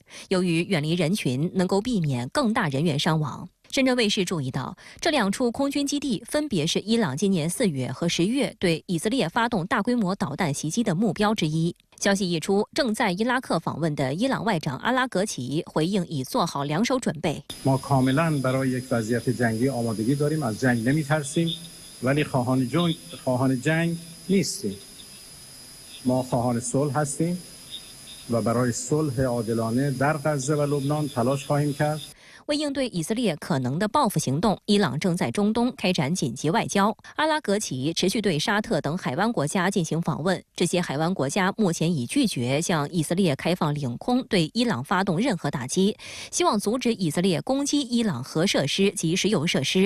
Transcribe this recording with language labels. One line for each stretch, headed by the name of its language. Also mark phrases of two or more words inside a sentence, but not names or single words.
Chinese: 由于远离人群，能够避免更大人员伤亡。深圳卫视注意到，这2处空军基地分别是伊朗今年4月和10月对以色列发动大规模导弹袭击的目标之一。消息一出，正在伊拉克访问的伊朗外长阿拉格齐回应已做好2手准备。
Persian: ما کاملا برای یک وضعیت جنگی آمادگی داریم از جنگ نمی‌ترسیم ولی خواهان جنگ نیستیم. ما خواهان صلح هستیم و برای صلح عادلانه در غزه و لبنان تلاش خواهیم کرد.
Chinese: 为应对以色列可能的报复行动，伊朗正在中东开展紧急外交。阿拉格齐持续对沙特等海湾国家进行访问，这些海湾国家目前已拒绝向以色列开放领空，对伊朗发动任何打击，希望阻止以色列攻击伊朗核设施及石油设施。